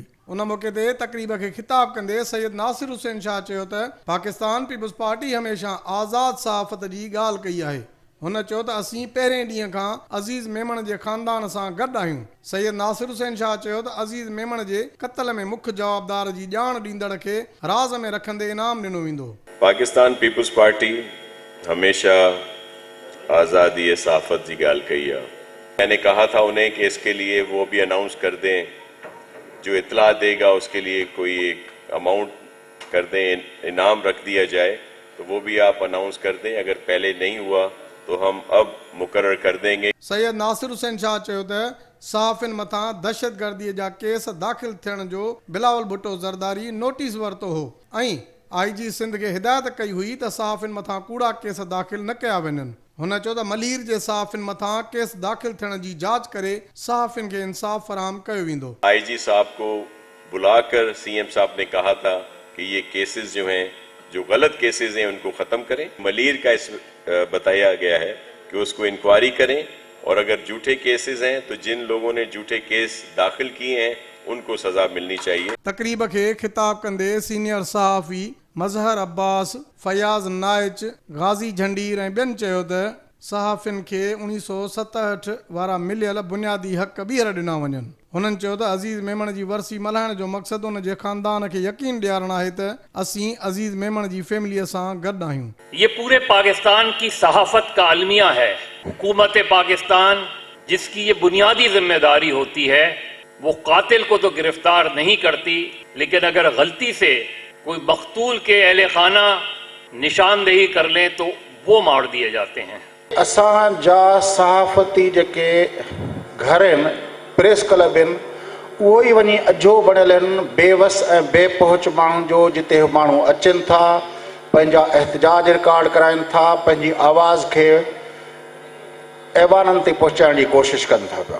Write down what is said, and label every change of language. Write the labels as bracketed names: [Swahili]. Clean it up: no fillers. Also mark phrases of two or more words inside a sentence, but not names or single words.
[Sindhi] उन मौक़े ते तक़रीब खे ख़िताब कंदे सैयद नासिर हुसैन शाह चयो त पाकिस्तान पीपुल्स पार्टी हमेशह आज़ाद सहाफ़त जी ॻाल्हि कई आहे। हुन चयो त असीं पहिरें ॾींहं खां अज़ीज़ मेमण जे ख़ानदान सां गॾु आहियूं। सैयद नासिर हुसैन शाह चयो त अज़ीज़ मेमण जे क़त्ल में मुख्य जवाबदार जी ॼाण ॾींदड़ खे राज़ में रखंदे इनाम ॾिनो वेंदो। [Urdu] پاکستان پیپلز پارٹی ہمیشہ آزادی صحافت کی گال کہی ہے. میں نے کہا تھا انہیں کہ اس کے لیے وہ بھی اناؤنس کر دیں، جو اطلاع دے گا اس کے لیے کوئی ایک اماؤنٹ کر دیں، انعام رکھ دیا جائے، تو وہ بھی آپ اناؤنس کر دیں. اگر پہلے نہیں ہوا تو ہم اب مقرر کر دیں گے. [Sindhi] सैयद नासिर हुसैन शाह चयो त सहाफ़िन मथां दहशतगर्दीअ जा केस दाख़िल थियण जो बिलावल भुट्टो ज़रदारी नोटिस वरितो हो ऐं IG सिंध खे हिदायत कई हुई त सहाफ़िन मथां कूड़ा केस दाख़िल न कया वञनि। हुन चयो त मलीर जे सहाफ़िन मथां केस दाख़िल थियण जी जांच करे सहाफ़िन खे इंसाफ़ फराहम कयो वेंदो। [Urdu] IG صاحب کو بلا کر CM صاحب نے کہا تھا کہ یہ کیسز جو ہیں، جو غلط کیسز ہیں، ان کو ختم کریں. ملیر کا اس بتایا گیا ہے کہ اس کو انکوائری کریں اور اگر جھوٹے کیسز ہیں تو جن لوگوں نے جھوٹے کیس داخل کیے ہیں ان کو سزا ملنی چاہیے. [Sindhi] तक़रीब खे ख़िताब कंदे सीनियर सहाफ़ी मज़हर अब्बास, फयाज़ नाइच, गाज़ी झंडीर ऐं ॿियनि चयो त सहाफ़िन खे 1967 वारा मिलियल बुनियादी हक़ ॿीहर ॾिना वञनि। हुननि चयो त अज़ीज़ मेमण जी वरसी मल्हाइण जो मक़सदु उन जे ख़ानदान खे यकीन ॾियारणु आहे त असीं अज़ीज़ मेमण जी फैमिलीअ सां गॾु आहियूं। [Urdu] یہ پورے پاکستان کی صحافت کا المیہ ہے. حکومت پاکستان جس کی یہ بنیادی ذمہ داری ہوتی ہے وہ قاتل کو تو گرفتار نہیں کرتی، لیکن اگر غلطی سے کوئی مقتول کے اہل خانہ نشاندہی کر لیں تو وہ مار دیے جاتے ہیں. [Sindhi] असांजा सहाफ़ती जेके घर आहिनि, प्रेस क्लब आहिनि, उहो ई वञी अजो बणियल आहिनि बेवस ऐं बेपहुच माण्हुनि जो, जिते माण्हू अचनि था, पंहिंजा एहतजाज रिकॉर्ड कराइनि था, पंहिंजी आवाज़ खे ऐवाननि ते पहुचाइण जी कोशिशि कनि था पिया।